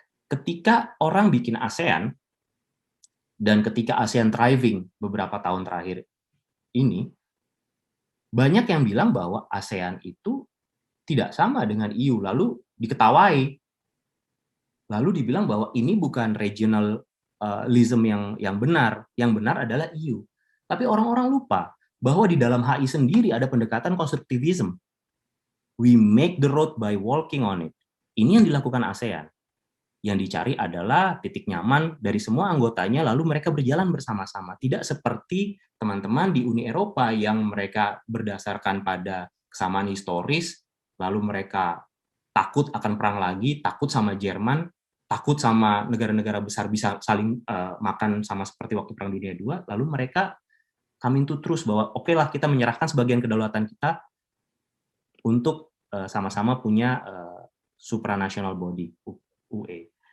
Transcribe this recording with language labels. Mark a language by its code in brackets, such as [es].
[id] Ketika orang bikin ASEAN, dan ketika ASEAN thriving beberapa tahun terakhir ini, banyak yang bilang bahwa ASEAN itu tidak sama dengan EU, lalu diketawai. Lalu dibilang bahwa ini bukan regionalism yang benar adalah EU. Tapi orang-orang lupa bahwa di dalam HI sendiri ada pendekatan konstruktivisme. [en] We make the road by walking on it. [id] Ini yang dilakukan ASEAN. Yang dicari adalah titik nyaman dari semua anggotanya, lalu mereka berjalan bersama-sama. Tidak seperti teman-teman di Uni Eropa yang mereka berdasarkan pada kesamaan historis, lalu mereka takut akan perang lagi, takut sama Jerman, takut sama negara-negara besar bisa saling makan sama seperti waktu Perang Dunia II, lalu mereka [en] coming to truth [id] bahwa oke lah kita menyerahkan sebagian kedaulatan kita untuk sama-sama punya supranational body, UE.